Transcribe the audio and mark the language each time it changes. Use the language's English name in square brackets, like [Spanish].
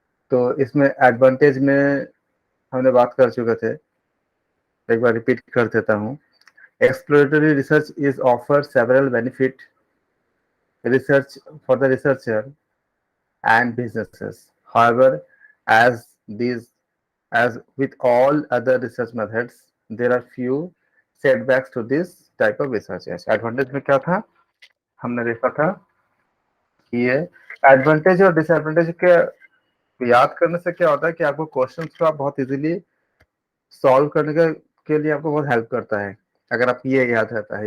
[Hindi] तो इसमें एडवांटेज में हमने बात कर चुके थे, एक बार रिपीट कर देता हूँ। [English] Exploratory research is offer several benefit research for the researcher and businesses. However, as these as with all other research methods, there are few setbacks to this type of research. [Hindi] Yes, advantage में क्या था, हमने देखा था कि ये advantage और disadvantage के याद करने से क्या होता है कि आपको क्वेश्चंस को आप बहुत इजीली सॉल्व करने के लिए आपको बहुत हेल्प करता है अगर आप ये याद रहता है।